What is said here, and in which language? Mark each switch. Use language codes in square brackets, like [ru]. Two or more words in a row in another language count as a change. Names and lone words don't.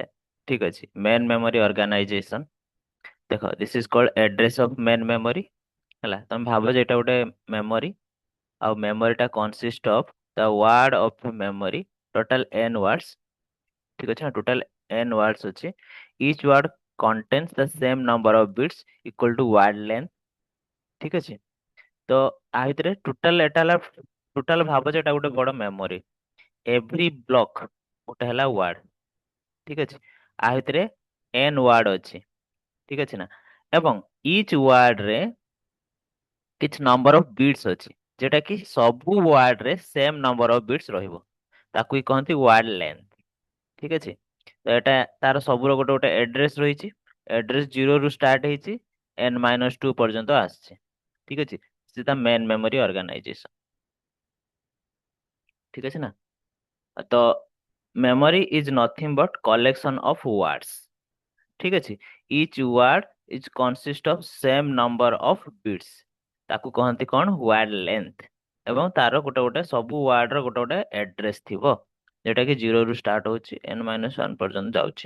[or] ଠିକ ଅଛି [en] main memory organisation [or] ଦେଖ [en] this is called address of main memory [or] ହେଲା ତମେ ଭାବ ଯେ ଏଇଟା ଗୋଟେ ମେମୋରି ଆଉ ମେମୋରିଟା [en] consist of the word of memory total n words. [or] ଠିକ ଅଛି ନା [en] total n words [or] ଅଛି [en] each word contains the same number of bits equal to word length। [or] ଠିକ ଅଛି ତ ଆ ଭିତରେ ଟୋଟାଲ ଏଟା ହେଲା ଟୋଟାଲ ଭାବ ଯେ ଏଟା ଗୋଟେ ବଡ ମେମୋରି [en] every block [or] ଗୋଟେ ହେଲା ୱାର୍ଡ। ଠିକ ଅଛି ଆ ଭିତରେ n ୱାର୍ଡ ଅଛି। ଠିକ ଅଛି ନା ଏବଂ [en] each word [or] ରେ କିଛି [en] number of bits [or] ଅଛି ଯେଟା କି ସବୁ ୱାର୍ଡ ରେ [en] same number of bits [or] ରହିବ ତାକୁ ହିଁ କହନ୍ତି [en] word length. [or] ଠିକ ଅଛି ତ ଏଟା ତାର ସବୁର ଗୋଟେ ଗୋଟେ ଆଡ୍ରେସ ରହିଛି ଆଡ୍ରେସ 0 ରୁ ଷ୍ଟାର୍ଟ ହେଇଛି n-2 ପର୍ଯ୍ୟନ୍ତ ଆସିଛି। ଠିକ ଅଛି ସେଟା [en] main memory organisation. [or] ଠିକ ଅଛି ନା ତ [en] memory is nothing but collection of words। [or] ଠିକ ଅଛି [en] each word is consist of same number of bits [or] ତାକୁ କହନ୍ତି କଣ [en] word length [or] ଏବଂ ତାର ଗୋଟେ ଗୋଟେ ସବୁ ୱାର୍ଡ ର ଗୋଟେ ଗୋଟେ ଆଡ୍ରେସ ଥିବ ଯୋଉଟା କି 0 ରୁ ଷ୍ଟାର୍ଟ ହଉଛି n-1 ପର୍ଯ୍ୟନ୍ତ ଯାଉଛି।